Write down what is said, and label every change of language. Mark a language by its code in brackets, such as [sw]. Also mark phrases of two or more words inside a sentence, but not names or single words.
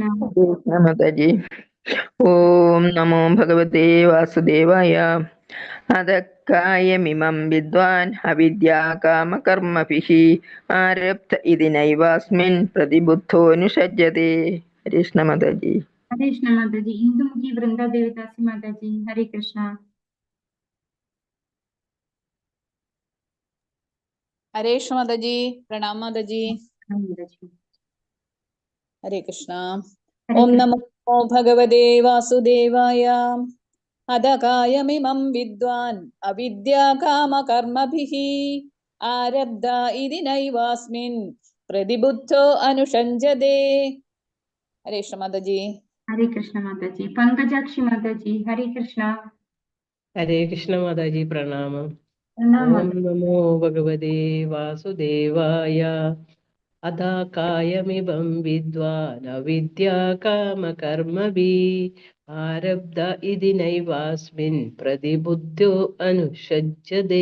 [sa] മാതാജി. ഓം നമോ ഭഗവതേ വാസുദേവായ. അധക്കായമിമം വിദ്വാൻ അവിദ്യാകാമകർമ്മഭിः ആരബ്ധ ഇതി നൈവാസ്മിൻ പ്രതിബുദ്ധോനുസജ്ജതേ. [ml] ഹരേ കൃഷ്ണ മാതാജി. ഹരേ കൃഷ്ണ മാതാജി. ഇന്ദുമുഖി വൃന്ദ ദേവദാസി മാതാജി. ഹരേ കൃഷ്ണ. [hi] हरे कृष्ण माता जी। प्रणाम माता जी। [ml] മാതാജി. [hi] हरे कृष्ण। [ml] ഹരേ [sa] ओम [ml] കൃഷ്ണ. [sa] नमो भगवते वासुदेवाय। अधकायमिमं विद्वान् अविद्याकामकर्मभिः आरब्ध इति नैवास्मिन् प्रतिबुद्धो अनुषञ्जते। [hi] हरे कृष्ण माता जी। [ml] ഹരേ കൃഷ്ണ മാതാജി. പങ്കജാക്ഷി മാതാജി. ഹരേ കൃഷ്ണ. ഹരേ കൃഷ്ണ മാതാജി. പ്രണാമം. പ്രണാം [sa] ഓം [ml] മാതാജി. [sa] നമോ ഭഗവതേ വാസുദേവായ. അധാകായമിമം വിദ്വാൻ അവിദ്യാകാമകർമ്മഭിः ആരബ്ധ ഇതി നൈവാസ്മിൻ പ്രതിബുദ്ധോ അനുഷജ്ജതേ.